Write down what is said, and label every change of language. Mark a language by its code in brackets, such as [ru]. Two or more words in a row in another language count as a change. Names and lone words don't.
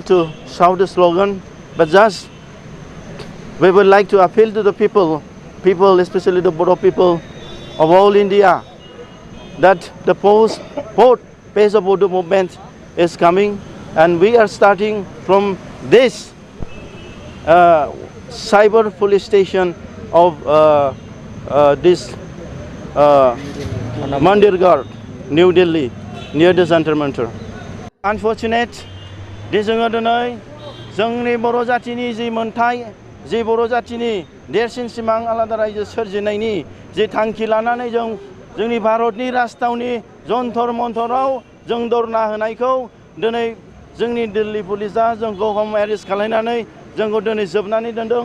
[en] to shout the slogan, but just we would like to appeal to the people, especially the Bodo people of all India, that the fourth phase of Bodo movement is coming, and we are starting from this cyber police station of this Mandirgarh, New Delhi, near the Jantar Mantar. Unfortunate, [brx] जोङो दिनै जोंनि बर' जातिनि जि मोनथाय, जि बर' जातिनि देरसिन सिमां आलादा रायजो सोरजिनायनि जि थांखि लानानै जों जोंनि भारतनि राजथावनि जन्तर मन्तराव जों धरना होनायखौ दिनै जोंनि दिल्ली पुलिसा जोंखौ हम एरेस्ट खालामनानै जोंखौ दिनै जोबनानै दोनदों।